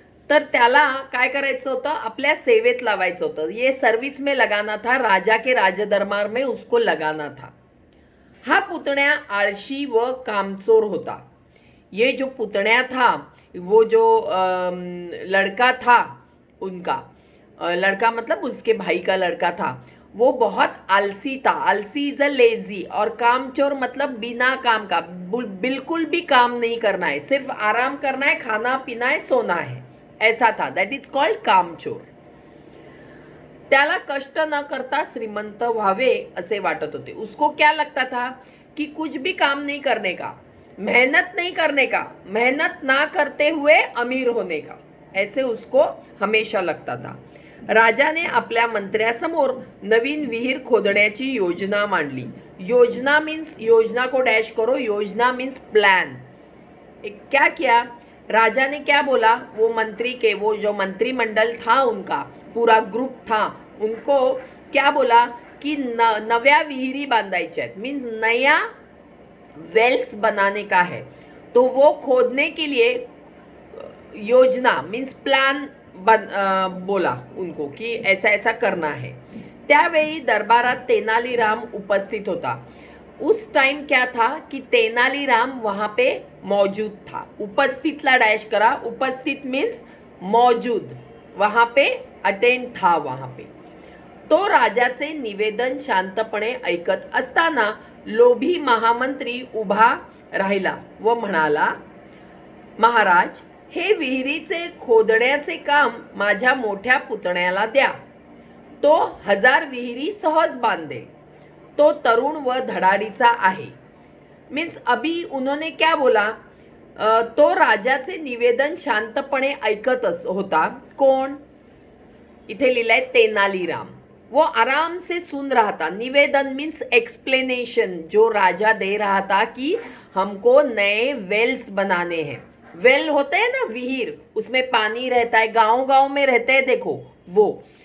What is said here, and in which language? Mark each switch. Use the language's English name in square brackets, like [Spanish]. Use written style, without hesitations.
[Marathi] तर त्याला काय करायचं होतं? आपल्या सेवेत लावायचं होतं. [Hindi] ये सर्विस में लगाना था, राजा के राजदरबार में उसको लगाना था. [Marathi] हा पुतण्या आळशी व कामचोर होता. [Hindi] ये जो पुतण्या था, वो जो लड़का था उनका, लड़का मतलब उसके भाई का लड़का था, वो बहुत आलसी था. [English] आलसी is a lazy. [Hindi] और कामचोर मतलब बिना काम का, बिल्कुल भी काम नहीं करना है, सिर्फ आराम करना है, खाना पीना है, सोना है, ऐसा था. [English] That is called कामचोर. [Marathi] त्याला कष्ट न करता श्रीमंत व्हावे असे वाटत होते. [Hindi] उसको क्या लगता था कि कुछ भी काम नहीं करने का, मेहनत नहीं करने का, मेहनत ना करते हुए अमीर होने का, ऐसे उसको हमेशा लगता था. [Marathi] राजाने आपल्या मंत्र्यासमोर नवीन विहीर खोदण्याची योजना मांडली. [Hindi] योजना मीन्स, योजना को डैश करो, योजना मीन्स प्लान. क्या किया राजा ने, क्या बोला, वो मंत्री के, वो जो मंत्रिमंडल था उनका पूरा ग्रुप था, उनको क्या बोला कि [Marathi] नव्या विहिरी बांधायच्या आहेत, [Hindi] मीन्स नया वेल्स बनाने का है. तो वो खोदने के लिए योजना मीन्स प्लान बोला उनको कि ऐसा ऐसा करना है. [Marathi] त्यावेळी दरबारात तेनालीराम उपस्थित होता. [Hindi] उस टाइम क्या था कि तेनालीराम वहां पे मौजूद था. [Marathi] उपस्थितला डैश करा, [Hindi] उपस्थित मीन्स मौजूद, वहां पे अटेंड था वहां पे. [Marathi] तो राजाचे निवेदन शांतपणे ऐकत असताना लोभी महामंत्री उभा राहिला व म्हणाला, महाराज, हे विहिरीचे खोदण्याचे काम माझ्या मोठ्या पुतण्याला द्या. तो 1000 विहिरी सहज बांधेल. तो तरुण व धडाडीचा आहे. [Hindi] मीन्स अभी उन्होंने क्या बोला, [Marathi] तो राजाचे निवेदन शांतपणे ऐकत होता. कोण, इथे लिहिलंय तेनालीराम. [Hindi] वो आराम से सुन रहा था. निवेदन मीन्स एक्सप्लेनेशन जो राजा दे रहा था कि हमको नए वेल्स बनाने हैं. वेल होते हैं ना विहीर, उसमें पानी रहता है, गांव गांव में रहते हैं, देखो वो.